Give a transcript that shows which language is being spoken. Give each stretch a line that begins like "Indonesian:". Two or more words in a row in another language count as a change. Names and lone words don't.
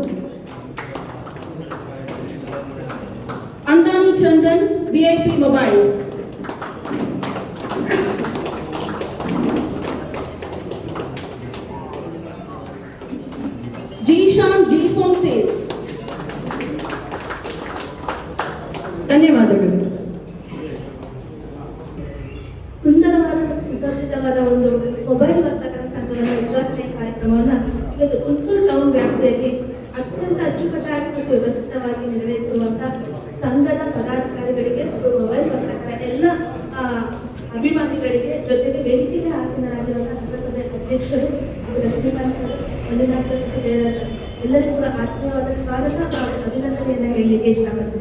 Kannada: अंदानी चंदन VIP मोबाइल्स. जीशान G फोन सेल्स. ಧನ್ಯವಾದಗಳು. ಸುಂದರವಾದ ಮತ್ತು ಸುಸಜ್ಜಿತವಾದ ಒಂದು ಮೊಬೈಲ್ ವರ್ತಕರ ಸಂಘದ ಉದ್ಘಾಟನೆ ಕಾರ್ಯಕ್ರಮವನ್ನು ಇವತ್ತು ಹುಣಸೂರು ಟೌನ್ ವ್ಯಾಪ್ತಿಯಲ್ಲಿ ಅತ್ಯಂತ ಅಚ್ಚುಕಟ್ಟಾಗಿ ಮತ್ತು ವ್ಯವಸ್ಥಿತವಾಗಿ ನಿರ್ವಹಿಸುವಂತಹ ಸಂಘದ ಪದಾಧಿಕಾರಿಗಳಿಗೆ ಮತ್ತು ಮೊಬೈಲ್ ವರ್ತಕರ ಎಲ್ಲ ಅಭಿಮಾನಿಗಳಿಗೆ ಜೊತೆಗೆ ವೇದಿಕೆಗೆ ಆಸೀನರಾಗಿರುವಂತಹ ನಗರಸಭೆ ಅಧ್ಯಕ್ಷರು ಲಕ್ಷ್ಮೀಕಾಂತ್ ಸರ್, ಮಂಜುನಾಥ್ ಸರ್, ಜಯರಾಜ್ ಸರ್ ಎಲ್ಲರಿಗೂ ಕೂಡ ಆತ್ಮೀಯವಾದ ಸ್ವಾಗತ ಹಾಗೂ ಅಭಿನಂದನೆಯನ್ನು ಹೇಳಲಿಕ್ಕೆ ಇಷ್ಟಪಡ್ತೀನಿ.